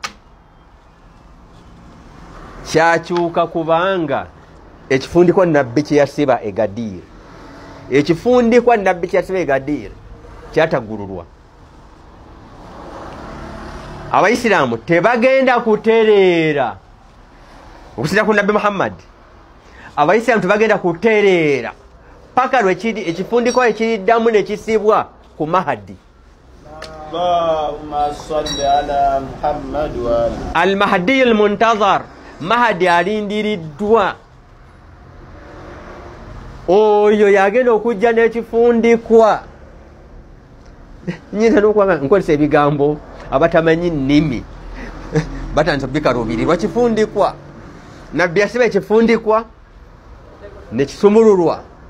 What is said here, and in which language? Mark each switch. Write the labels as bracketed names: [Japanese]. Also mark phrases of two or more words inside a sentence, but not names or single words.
[Ganda] kyakyuka kubanga ekifundikwa nabbi kye yasiba Gadir ekifundikwa nabbi kye yasiba Gadir kyataggululwa Abayisiraamu tebagenda kutereera okusira ku nabbi Muhammad Abayisiraamu tebagenda kutereera paka lwekiri ekifundikwa ekiriddamu ne kisibwa ku Mahdi [Arabic] اللهم صل على محمد و المهدي المنتظر [Ganda] Mahdi alindiriddwa oyo yagenda okujja n'ekifundikwa nyinza n'okuba nkozesa ebigambo abatamanyi nnimi batandise bikaluubirirwa kifundikwa nabbi yasiba ekifundikwa nekisumululwa